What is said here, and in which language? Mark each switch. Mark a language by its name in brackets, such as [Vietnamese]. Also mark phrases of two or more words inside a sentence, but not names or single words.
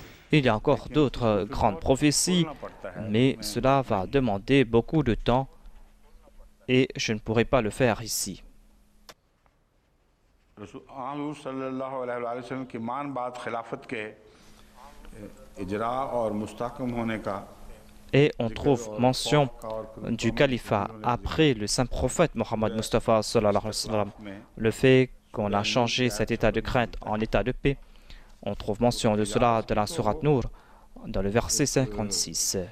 [French] Il y a encore d'autres grandes prophéties, mais cela va demander beaucoup de temps et je ne pourrai pas le faire ici. [Urdu] حضور [Arabic] صلى الله عليه وسلم [Urdu] کی مان بات خلافت کے اجرا اور مستحکم ہونے کا [French] Et on trouve mention du califat après le saint prophète Mohammed Mustafa [Arabic] صلى الله عليه وسلم. [French] Le fait qu'on a changé cet état de crainte en état de paix. On trouve mention de cela dans la sourate Nour, dans le verset 56.